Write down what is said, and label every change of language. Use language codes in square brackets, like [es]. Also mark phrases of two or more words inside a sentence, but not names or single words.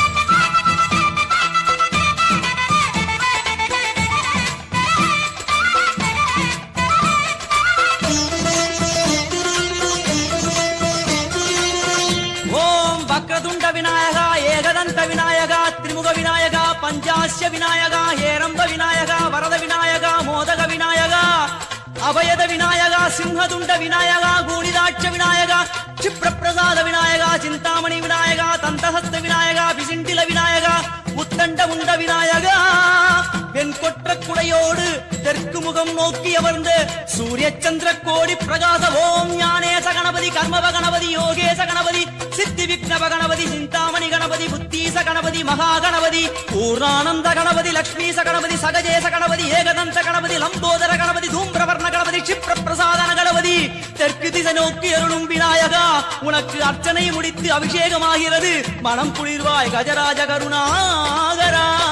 [ta] ஓம் வக்ரதுண்ட விநாயகா ஏகதந்த விநாயகா திரிமுக விநாயகா பஞ்சாஸ்ய விநாயகா ஹேரம்ப விநாயகா வரத விநாயகா மோதக விநாயகா அபயத விநாயகா சிம்ஹதுண்ட விநாயகா கூணிதாட்ச விநாயகா क्षिप्रप्रसाद विनायका चिंतामणि विनायका तंतहस्त विनायका विसिंडिल विनायका உத்தண்ட உண்ட விநாயகா என் கொற்ற குடையோடு தெற்கு முகம் நோக்கி அமர்ந்து சூரிய சந்திர கோடி பிரகாச ஓம் ஞானேச கணபதி கர்மவ கணபதி யோகேச கணபதி சித்தி விக்னவ கணபதி சிந்தாமணி கணபதி புத்தீச கணபதி மகா கணபதி பூர்ணானந்த கணபதி லக்ஷ்மீச கணபதி சகஜேச கணபதி ஏகதந்த கணபதி லம்போதர கணபதி தூம்பிரவர்ண கணபதி क्षिप्र பிரசாதன கணபதி தெற்கு திசை நோக்கி அருளும் விநாயகா உனக்கு அர்ச்சனை முடித்து அபிஷேகமாகிறது மனம் குளிர்வாய் கஜராஜ கருணாகரா